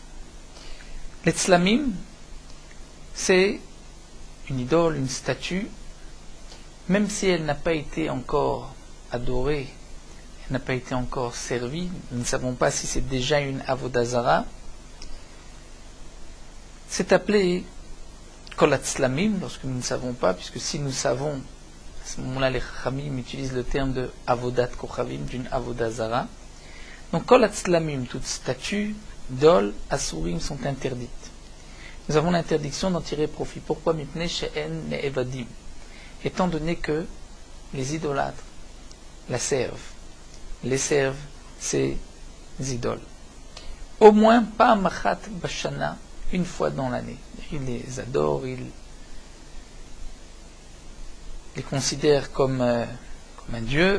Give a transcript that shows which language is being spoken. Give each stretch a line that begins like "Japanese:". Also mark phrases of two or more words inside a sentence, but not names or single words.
French: Les Tzlamim, c'est une idole, une statue, même si elle n'a pas été encore adorée, elle n'a pas été encore servie, nous ne savons pas si c'est déjà une
Hebrew: עבודה זרה,
French: c'est appelé
Hebrew: כל הצלמים,
French: lorsque nous ne savons pas, puisque si nous savons, à ce moment-là les Chachamim utilisent le terme de
Hebrew: עבודת כוכבים,
French: d'une
Hebrew: עבודה זרה.
French: Donc
Hebrew: כל הצלמים,
French: toute statue, idole, Asurim sont interdites. Nous avons l'interdiction d'en tirer profit. Pourquoi
Hebrew: מפני שהן נעבדים,
French: étant donné que les idolâtres la servent, les servent ces idoles. Au moins,
Hebrew: פעם אחת בשנה,
French: une fois dans l'année. Ils les adorent, ils les considèrent comme un dieu.